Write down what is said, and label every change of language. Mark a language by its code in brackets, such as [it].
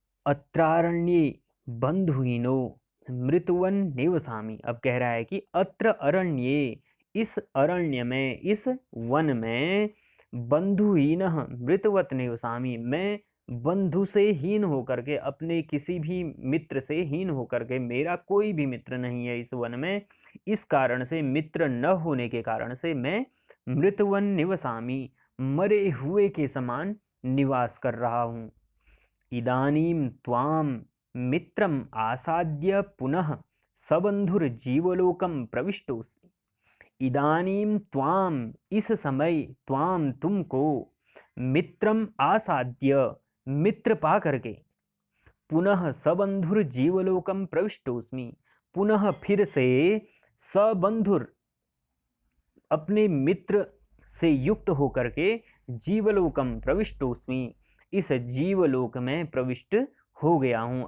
[sa] अत्रारण्ये बंधुहीनो मृतवन निवसामि, [hi] अब कह रहा है कि अत्र अरण्ये, इस अरण्य में, इस वन में, बंधुहीन मृतवत निवसामि, मैं बंधु से हीन होकर के, अपने किसी भी मित्र से हीन होकर के, मेरा कोई भी मित्र नहीं है इस वन में, इस कारण से, मित्र न होने के कारण से, मैं [sa] मृतवन निवसामि, [hi] मरे हुए के समान निवास कर रहा हूँ। [sa] इदानीं त्वां मित्रम् आसाद्य पुनः सबन्धुर्जीवलोकं प्रविष्टोऽस्मि। [hi] इदानीं त्वाम, इस समय, त्वाम तुमको, [sa] मित्रम आसाद्य, [hi] मित्र पा करके, [sa] पुनः सबंधुर जीवलोकम प्रविष्टोस्मि, [hi] पुनः फिर से सबंधुर अपने मित्र से युक्त होकर के [sa] जीवलोकम प्रविष्टोस्मि, [hi] इस जीवलोक में प्रविष्ट हो गया हूँ।